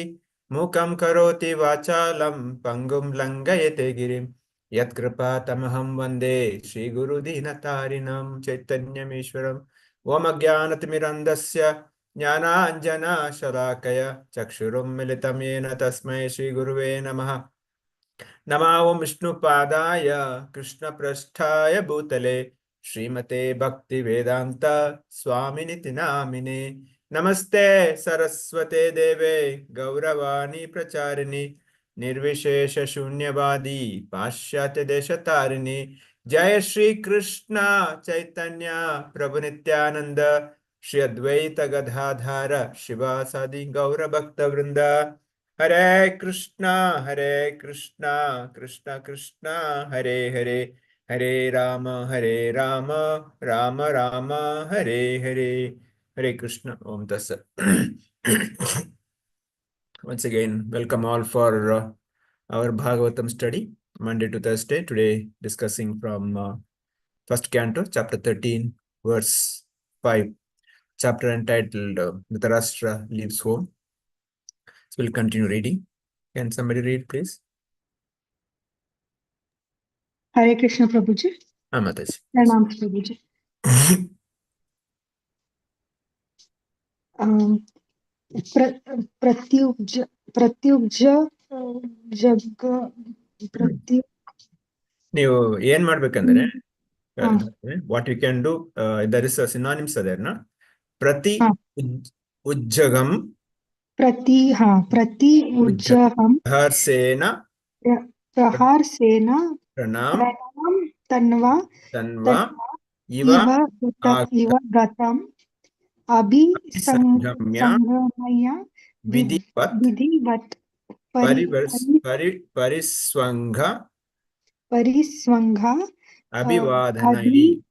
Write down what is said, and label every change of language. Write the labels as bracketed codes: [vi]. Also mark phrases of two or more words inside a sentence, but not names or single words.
[sa] ಮೂಕಂ ಕರೋತಿ ವಾಚಾಲಂ ಪಂಗುಂ ಲಂಘಯತೆ ಗಿರಿಂ. ಯತ್ಕೃಪಾತಮಹಂ ವಂದೇ ಶ್ರೀಗುರುದೀನತಾರಿಣಂ ಚೈತನ್ಯಮೀಶ್ವರಂ. ಓಂ ಅಜ್ಞಾನತಿಮಿರಂಧಸ್ಯ ಜ್ಞಾನಾಂಜನಶಲಾಕಯ ಚಕ್ಷುರುನ್ಮಿಲಿತಂ ಯೇನ ತಸ್ಮೈ ಶ್ರೀಗುರುವೇ ನಮಃ. ನಮೋ ಓಂ ವಿಷ್ಣುಪಾದಾಯ ಕೃಷ್ಣಪ್ರಸ್ಥಾಯ ಭೂತಲೆ ಶ್ರೀಮತೆ ಭಕ್ತಿ ವೇದಾಂತ ಸ್ವಾಮಿನಿತಿ ನಾಮಿನೇ. ನಮಸ್ತೆ ಸರಸ್ವತೆ ದೇವೆ ಗೌರವಾಣಿ ಪ್ರಚಾರಿಣಿ ನಿರ್ವಿಶೇಷ ಶೂನ್ಯವಾದಿ ಪಾಶ್ಚಾತ್ಯ ದೇಶತಾರಿಣಿ. ಜಯ ಶ್ರೀ ಕೃಷ್ಣ ಚೈತನ್ಯ ಪ್ರಭು ನಿತ್ಯಾನಂದ ಶ್ರೀ ಅದ್ವೈತ ಗದಾಧಾರ ಶಿವಾಸಾದಿ ಗೌರ ಭಕ್ತ ವೃಂದ. ಹರೇ ಕೃಷ್ಣ ಕೃಷ್ಣ ಕೃಷ್ಣ ಹರೇ ಹರೇ. ಹರೇ ರಾಮ ರಾಮ ರಾಮ ಹರೇ ಹರೇ. Hare Krishna. Om Tassat. [en] Once again, welcome all for our Bhagavatam study, Monday to Thursday. Today, discussing from first canto, chapter 13, verse 5. Chapter entitled Dhritarashtra Leaves Home. So we'll continue reading. Can somebody read, please? Hare Krishna Prabhuji. Mataji. Pranam Prabhuji. [kn] ನೀವು ಏನ್ ಮಾಡ್ಬೇಕಂದ್ರೆ [en] what you can do, there is synonyms [kn] ಅದೇನ. [sa] ಪ್ರತಿ ಉಜ್ಜಗಂ ಪ್ರತಿ ಉಜ್ಜಹಂ ಪ್ರಹಾರ್ಸೇನ ಪ್ರಣಾಮ್ ತನ್ವಾ ಇವ ಗತಂ ಅಭಿಸಂಗಮ್ಯ ವಿಧಿವತ್ ಪರಿಸ್ವಂಗ ಅಭಿವಾದನೈ.